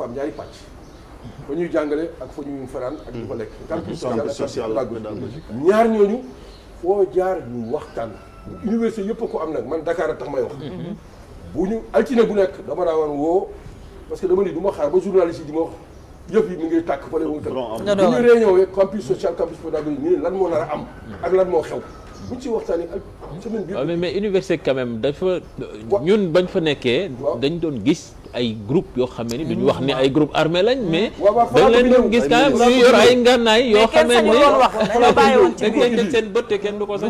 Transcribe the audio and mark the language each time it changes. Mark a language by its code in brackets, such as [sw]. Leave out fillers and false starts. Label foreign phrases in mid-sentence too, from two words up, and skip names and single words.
[wo] am ñaari pàcc fa ñuy jàngale ak fa ñuy fanaan ak di fa lekk [fr] campus social [wo] ñaar ñooñu foo jaar ñu waxtaan université yëpp a ko am nag man Dakar a tax may wax bu ñu altine bu nekk dama daa woon woo [fr] parce que [wo] dama ni du ma xaar ba journaliste yi di ma wax yëpp yi mi ngi tàkk fale mu tëdd bu ñu réunion we [fr] campus social campus pédagogique [wo] ñu ne lan moo nar a am ak lan moo xew buñ ci waxtaanee ak semaine bi [fr] mais université quand même [wo] dafa ñun bañ fa nekkee dañ doon gis ay groupe yoo xam ne ni duñu wax ni ay [fr] groupe armé [wo] lañ mais dañ leen doon gis [fr] quand même [wo] ñu yor ay ngànnaay yoo xam ne ni dañ leen teg seen bët te kenn du ko sax